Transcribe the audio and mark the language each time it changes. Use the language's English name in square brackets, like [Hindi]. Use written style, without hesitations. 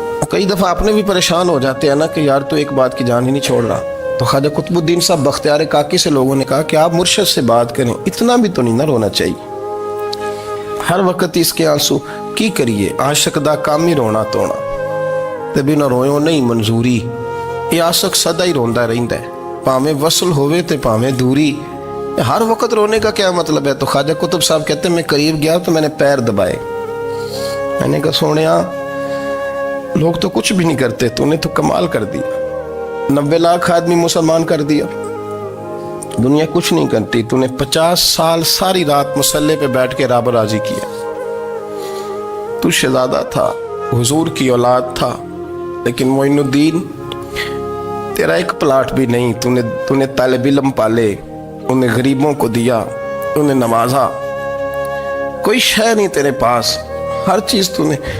[Urdu] کئی دفعہ آپ نے بھی پریشان ہو جاتے ہیں نا کہ یار تو ایک بات کی جان ہی نہیں چھوڑ رہا. تو خواجہ قطب الدین صاحب بختیار کاکی سے لوگوں نے کہا کہ آپ مرشد سے بات کریں، اتنا بھی تو نہیں نہ رونا چاہیے، ہر وقت اس کے آنسو کی کریے. [Punjabi] عاشق دا کام ہی رونا تونا تے بنا رویوں نہیں منظوری. یہ عاشق سدا ہی روندا رہندا ہے، پاویں وصل ہوئے تے پاویں دوری. [Urdu] ہر وقت رونے کا کیا مطلب ہے؟ تو خواجہ قطب صاحب کہتے ہیں میں قریب گیا تو میں نے پیر دبائے، میں نے کہا سونیا لوگ تو کچھ بھی نہیں کرتے، تو نے تو کمال کر دیا. 90 لاکھ آدمی مسلمان کر دیا، دنیا کچھ نہیں کرتی. تو نے 50 سال ساری رات مسلح پہ بیٹھ کے رب راضی کیا. تو شہزادہ تھا، حضور کی اولاد تھا، لیکن معین الدین تیرا ایک پلاٹ بھی نہیں. تو نے طالب علم پالے، انہیں غریبوں کو دیا، انہیں نوازا، کوئی شے نہیں تیرے پاس، ہر چیز تو نے.